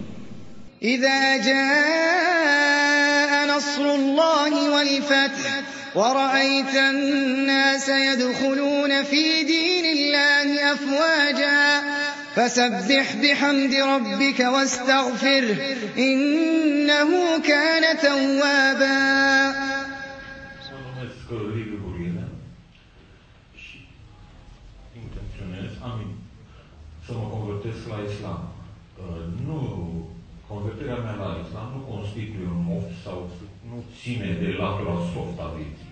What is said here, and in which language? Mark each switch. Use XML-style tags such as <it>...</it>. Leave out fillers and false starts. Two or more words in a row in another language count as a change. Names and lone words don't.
<ar>إذا جاء نصر الله والفتح ورأيت الناس يدخلون في دين الله أفواجا فسبح بحمد ربك واستغفره إنه كان توابا.</ar> <ro>Să mă convertesc la islam. Nu, convertirea mea la islam nu constituie un moft sau nu ține de latura soft a vieții.</ro>